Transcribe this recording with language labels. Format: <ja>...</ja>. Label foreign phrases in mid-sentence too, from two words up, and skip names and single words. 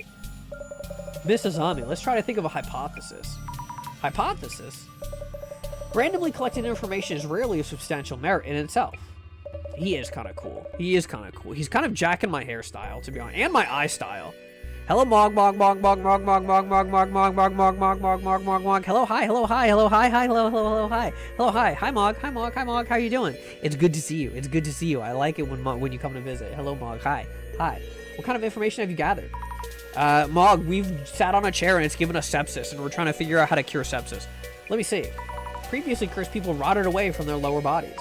<en>Miss Azami, let's try to think of a hypothesis. Hypothesis? Randomly collected information is rarely a substantial merit in itself. He is kind of cool. He is kind of cool. He's kind of jacking my hairstyle, to be honest, and my eye style. Hello, Mog, Mog, Mog, Mog, Mog, Mog, Mog, Mog, Mog, Mog, Mog, Mog, Mog, Mog, Mog, Mog, Mog. Hello, hi, hello, hi, hello, hi, hi, hello, hello, hello, hi, hello, hi, hi, Mog, hi, Mog, hi, Mog. How you doing? It's good to see you. It's good to see you. I like it when you come to visit. Hello, Mog, hi, hi. What kind of information have you gathered? Mog, we've sat on a chair and it's given us sepsis, and we're trying to figure out how to cure sepsis. Let me see. Previously cursed people rotted away from their lower bodies.</en>